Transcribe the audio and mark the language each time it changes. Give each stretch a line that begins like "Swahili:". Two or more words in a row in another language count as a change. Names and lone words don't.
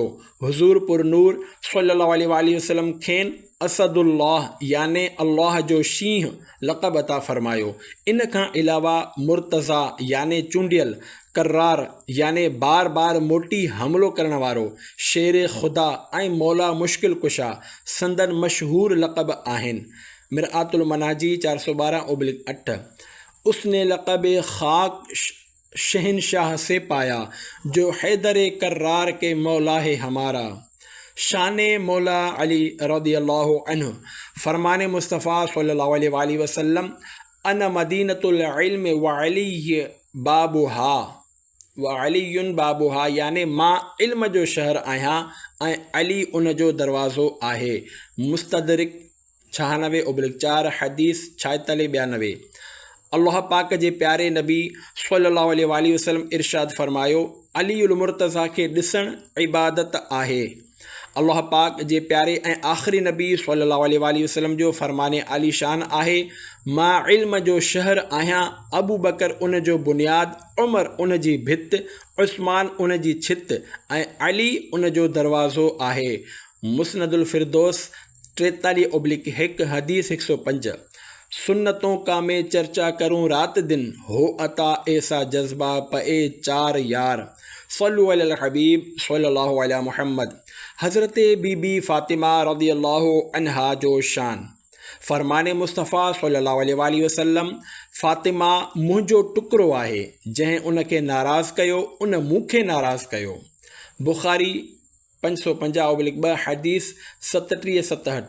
Sindhi: हुज़ूर पुरनूर
Arabic: صلى الله عليه وسلم
Sindhi: खेनि असदुल्लाह याने अल्लाह जो शींहुं लक़ब अता फ़रमायो। इन खां अलावा मुर्तज़ा याने चूंडियल, कर्रार याने बार बार मोटी हमिलो करण वारो, शेर ख़ुदा ऐं मौला मुश्किल कुशा संदन मशहूर लक़ब आहिनि। मिरआतुल मनाजी 412/8।
Urdu: اس نے لقب خاک شہنشاہ سے پایا، جو حیدر کرار کے مولا ہے ہمارا.
Sindhi: शान मौला अली
Arabic: رضي الله عنه. فرمان مصطفى صلى الله عليه وسلم، أنا مدينة العلم وعلي بابها وعلي بابها,
Sindhi: याने मां इल्म जो शहर आहियां ऐं अली उन जो दरवाज़ो आहे। मुस्तदरिक 96/4 हदीस 46-92। अल्लाह पाक जे प्यारे नबी
Arabic: صلى الله عليه وسلم
Sindhi: इरशाद फ़रमायो, अलीउल मुर्तज़ा खे ॾिसणु इबादत आहे। अल्लाह पाक जे प्यारे ऐं आख़िरी नबी
Arabic: صلى الله عليه وسلم
Sindhi: जो फ़रमाने आलीशान आहे, मां इल्म जो शहर आहियां। अबू बकर उन जो बुनियाद, उमर उन जी भित, उस्मान उन जी छित ऐं अली उन जो दरवाज़ो आहे। मुस्नदुल फिरदौस 43/1 हदीस 105।
Urdu: سنتوں کا میں چرچا کروں رات دن، ہو عطا ایسا جذبہ پئے 4 یار.
Arabic: صلوا على الحبيب صلى الله على محمد.
Sindhi: हज़रत बीबी फ़ातिमा
Arabic: رضي الله عنها
Sindhi: जो शान। फ़रमाने मुस्तफ़ा
Arabic: صلى الله عليه وسلم,
Sindhi: फ़ातिमा मुंहिंजो टुकड़ो आहे, जंहिं उन खे नाराज़ कयो उन मूंखे नाराज़ कयो। बुख़ारी 550/2 हदीस 37-67।